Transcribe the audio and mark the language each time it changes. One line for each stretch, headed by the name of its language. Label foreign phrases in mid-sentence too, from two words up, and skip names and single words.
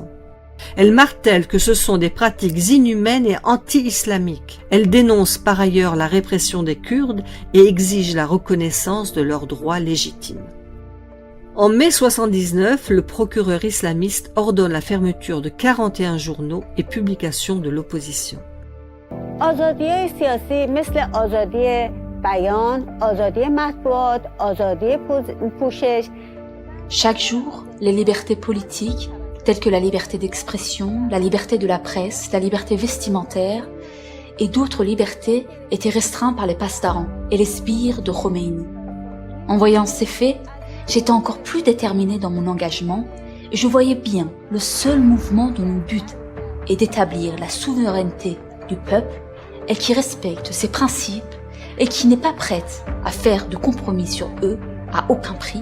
French: Elle martèle que ce sont des pratiques inhumaines et anti-islamiques. Elle dénonce par ailleurs la répression des Kurdes et exige la reconnaissance de leurs droits légitimes. En mai 1979, le procureur islamiste ordonne la fermeture de 41 journaux et publications de l'opposition.
Persian: آزادی‌های سیاسی مثل آزادی بیان، آزادی مطبوعات، آزادی پوشش.
French: Chaque jour, les libertés politiques, telles que la liberté d'expression, la liberté de la presse, la liberté vestimentaire et d'autres libertés étaient restreintes par les pasdarans et les sbires de Khomeini. En voyant ces faits, j'étais encore plus déterminée dans mon engagement et je voyais bien le seul mouvement dont le but est d'établir la souveraineté du peuple et qui respecte ses principes et qui n'est pas prête à faire de compromis sur eux à aucun prix.